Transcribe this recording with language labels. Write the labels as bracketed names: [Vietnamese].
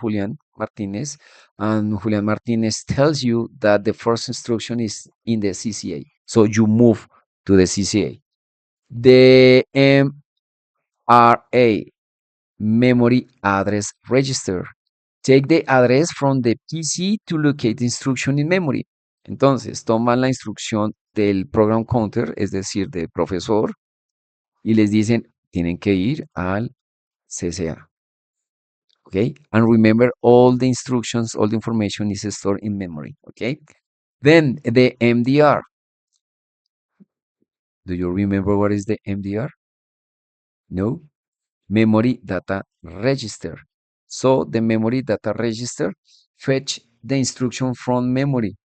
[English] Julian Martinez, and Julian Martinez tells you that the first instruction is in the CCA. So you move to the CCA. The MRA, memory address register. Take the address from the PC to locate the instruction in memory. [Spanish] Entonces, toman la instrucción del program counter, es decir, del profesor, y les dicen, tienen que ir al CCA. [English] Okay? And remember, all the instructions, all the information is stored in memory. Okay? Then the MDR. Do you remember what is the MDR? No? Memory data register. So the memory data register fetch the instruction from memory.